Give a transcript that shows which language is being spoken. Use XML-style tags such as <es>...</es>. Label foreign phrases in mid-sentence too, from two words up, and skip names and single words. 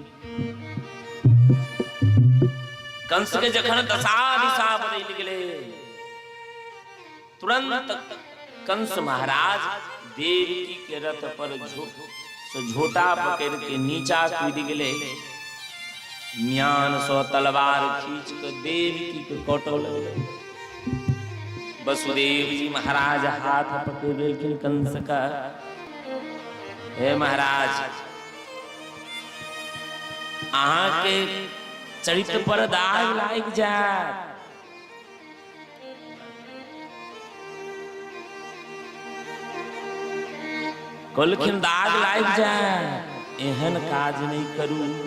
<mai>कंस के जखन दशा दिशा बदल गेले तुरंत कंस महाराज देवकी के रथ पर झोटा पकड़ के नीचा कूद गेले। म्यान सो तलवार खींच के देवकी के काटो लगले। वसुदेव जी महाराज हाथ पकड़ लेकिन कंस का, हे महाराज अहाँ के चरित्र पर दाग लाग जाए। कहलखिन दाग लाग जाए एहन काज नहीं करू।</mai>